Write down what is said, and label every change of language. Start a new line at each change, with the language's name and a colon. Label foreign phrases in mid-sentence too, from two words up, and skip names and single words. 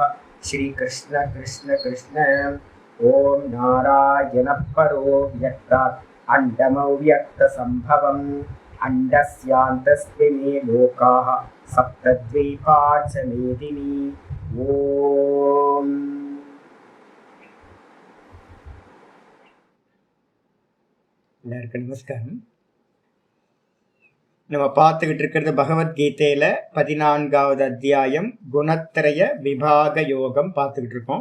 Sanskrit: श्री कृष्ण कृष्ण कृष्ण। ओम नारायण परो व्यक्तात् अण्डमव्यक्तसम्भवम् अण्डस्यान्तस्मिन् लोकाः सप्तद्वीपा च मेदिनी।
Tamil: ओम எல்லாருக்கும் நமஸ்காரம். நம்ம பார்த்துக்கிட்டு இருக்கிறது பகவத்கீதையில 14வது அத்தியாயம் குணத்திரய விபாக யோகம் பார்த்துக்கிட்டு இருக்கோம்.